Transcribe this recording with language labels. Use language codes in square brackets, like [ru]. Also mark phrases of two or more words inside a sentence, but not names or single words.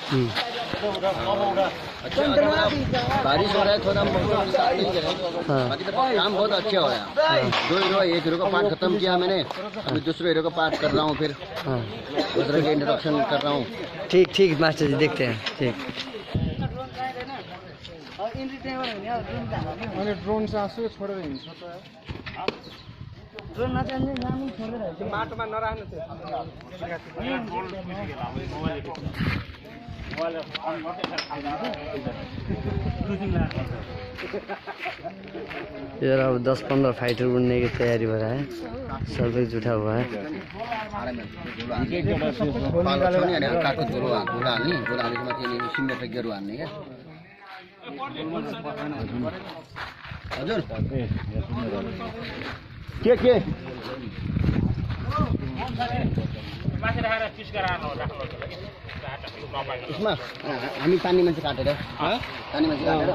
[hi] अच्छा बारिश हो रहा है, थोड़ा बाकी तो काम बहुत अच्छा हो रहा है। 2 हीरो, 1 हीरो का पार्ट खत्म किया मैंने, अभी दूसरे हीरो का पार्ट कर रहा हूँ, फिर बजरंगी का इंट्रोडक्शन कर रहा हूँ। ठीक ठीक मास्टर जी, देखते हैं। ठीक ड्रोन से आंसू छोड़े [ne] ड्रोन माटोमा नराख्नु थियो। [hi] इधर अब 10-15 फाइटर बनने की तैयारी हो रहा है, सब एक जुटा हुआ है। [ne] हजुर के इसमा हामी पानीमा चाहिँ काटेर पानीमा चाहिँ काटेर